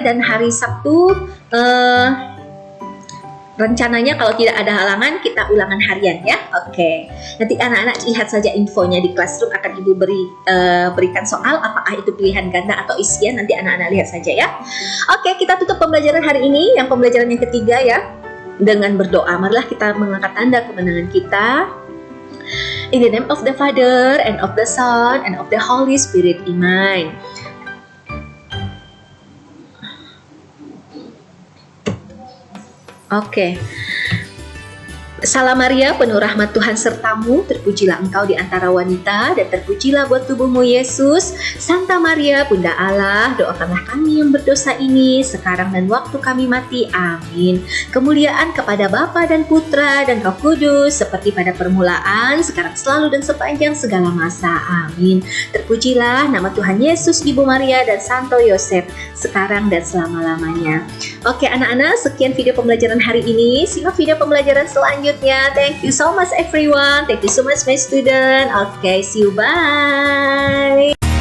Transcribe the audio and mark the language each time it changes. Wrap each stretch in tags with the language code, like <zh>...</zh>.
<id>Dan hari Sabtu rencananya kalau tidak ada halangan kita ulangan harian ya. Oke, nanti anak-anak lihat saja infonya di Classroom, akan Ibu berikan soal apakah itu pilihan ganda atau isian, nanti anak-anak lihat saja ya. Oke, kita tutup pembelajaran hari ini, yang pembelajaran yang ketiga ya, dengan berdoa. Marilah kita mengangkat tanda kemenangan kita.</id> <en>In the name of the Father and of the Son and of the Holy Spirit, Amen.</en> <id>Oke. Salam Maria, penuh rahmat Tuhan sertamu, terpujilah engkau di antara wanita, dan terpujilah buat tubuhmu Yesus. Santa Maria, Bunda Allah, doakanlah kami yang berdosa ini, sekarang dan waktu kami mati. Amin. Kemuliaan kepada Bapa dan Putra dan Roh Kudus, seperti pada permulaan, sekarang selalu dan sepanjang segala masa. Amin. Terpujilah nama Tuhan Yesus, Ibu Maria, dan Santo Yosef, sekarang dan selama-lamanya. Oke anak-anak, sekian video pembelajaran hari ini. Simak video pembelajaran selanjutnya.</id> <en>Thank you so much everyone. Thank you so much my student. Okay, see you. Bye.</en>